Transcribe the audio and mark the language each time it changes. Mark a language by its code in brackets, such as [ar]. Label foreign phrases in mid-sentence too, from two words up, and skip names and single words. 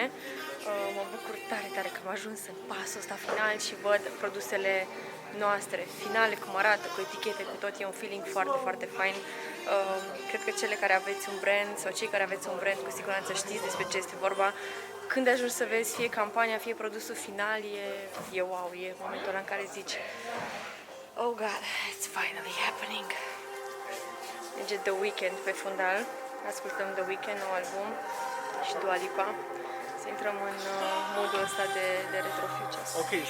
[ro] Mă bucur tare, tare că am ajuns în pasul ăsta final și văd produsele noastre finale, cum arată, cu etichete, cu tot. E un feeling foarte, foarte fain. Cred că cele care aveți un brand sau cei care aveți un brand, cu siguranță știți despre ce este vorba. Când ajungi să vezi fie campania, fie produsul final, e wow, e momentul ăla în care zici [en] oh God, it's finally happening. [ro] Merge The Weeknd pe fundal. Ascultăm The Weeknd, nou album, și Dua Lipa. Să intrăm în modul ăsta de Retro Futures. Ok, și...